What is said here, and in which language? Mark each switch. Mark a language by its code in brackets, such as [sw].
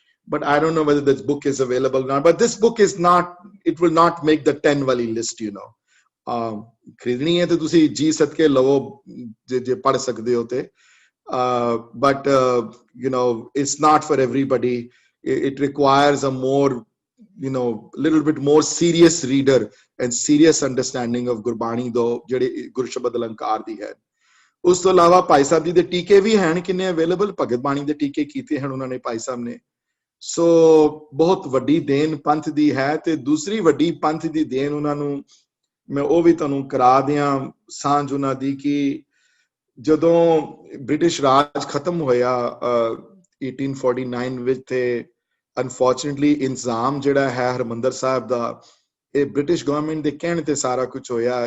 [en] but I don't know whether this book is available or not. But this book is not, it will not make the 10 wali list, you know. [pa] ਖਰੀਦਣੀ ਹੈ ਤੇ ਤੁਸੀਂ ਜੀ ਸਦਕੇ ਲਵੋ ਜੇ ਪੜ੍ਹ ਸਕਦੇ ਹੋ ਤੇ [en] but you know, it's not for everybody. It requires a more, you know, little bit more serious reader and serious understanding of [pa] Gurbani ਦੋ ਜਿਹੜੇ ਗੁਰਸ਼ਬਦ ਅਲੰਕਾਰ ਦੀ ਹੈ। ਉਸ ਤੋਂ ਇਲਾਵਾ ਭਾਈ ਸਾਹਿਬ ਜੀ ਦੇ ਟੀਕੇ ਵੀ ਹਨ, ਕਿੰਨੇ ਅਵੇਲੇਬਲ ਭਗਤ ਬਾਣੀ ਦੇ ਟੀਕੇ ਕੀਤੇ ਹਨ ਉਹਨਾਂ ਨੇ ਭਾਈ ਸਾਹਿਬ ਨੇ। ਸੋ ਬਹੁਤ ਵੱਡੀ ਦੇਣ ਪੰਥ ਦੀ ਹੈ। ਤੇ ਦੂਸਰੀ ਵੱਡੀ ਪੰਥ ਦੀ ਦੇਣ ਉਹਨਾਂ ਨੂੰ ਮੈਂ ਉਹ ਵੀ ਤੁਹਾਨੂੰ ਕਰਾ ਦਿਆਂ ਸਾਂਝ ਉਹਨਾਂ ਦੀ ਕਿ ਜਦੋਂ ਬ੍ਰਿਟਿਸ਼ ਰਾਜ ਖਤਮ ਹੋਇਆ 1849 ਵਿੱਚ ਤੇ ਅਨਫੋਰਚੂਨੇਟਲੀ ਇੰਤਜ਼ਾਮ ਜਿਹੜਾ ਹੈ ਹਰਮੰਦਰ ਸਾਹਿਬ ਦਾ ਇਹ ਬ੍ਰਿਟਿਸ਼ ਗਵਰਨਮੈਂਟ ਦੇ ਕਹਿਣ ਤੇ ਸਾਰਾ ਕੁਝ ਹੋਇਆ।